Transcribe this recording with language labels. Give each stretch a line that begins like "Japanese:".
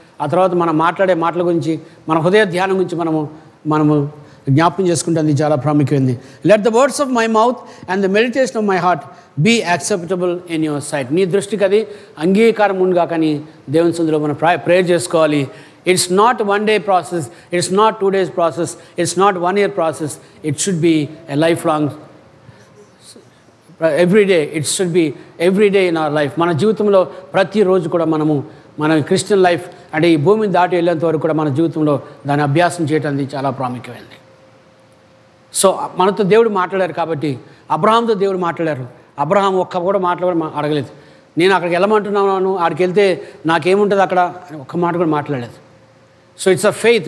Telugu: ఆ తర్వాత మనం మాట్లాడే మాటల గురించి, మన హృదయ ధ్యానం గురించి మనము జ్ఞాపకం చేసుకుంటే అది చాలా ప్రాముఖ్యమైంది.
English: Let the words of my mouth and the meditation of my heart be acceptable in your sight.
Telugu: నీ దృష్టికి అది అంగీకారం ఉండగా కానీ దేవుని సన్నిధిలో మనం ప్రేయర్ చేసుకోవాలి.
English: It's not one day process, it's not 2 days process, it's not 1 year process. It should be a lifelong, every day. It should be every day in our life.
Telugu: మన జీవితంలో ప్రతిరోజు కూడా మన క్రిస్టియన్ లైఫ్ అంటే ఈ భూమిని దాటి వెళ్ళేంత వరకు కూడా మన జీవితంలో దాన్ని అభ్యాసం చేయడం చాలా ప్రాముఖ్యమైనది. సో మనతో దేవుడు మాట్లాడారు కాబట్టి, అబ్రహాంతో దేవుడు మాట్లాడారు. అబ్రహాం ఒక్క కూడా అడగలేదు. నేను అక్కడికి వెళ్ళమంటున్నాను, ఆడికి వెళ్తే నాకేముంటుంది అక్కడ, ఒక్క మాట కూడా మాట్లాడలేదు.
English: So it's a faith.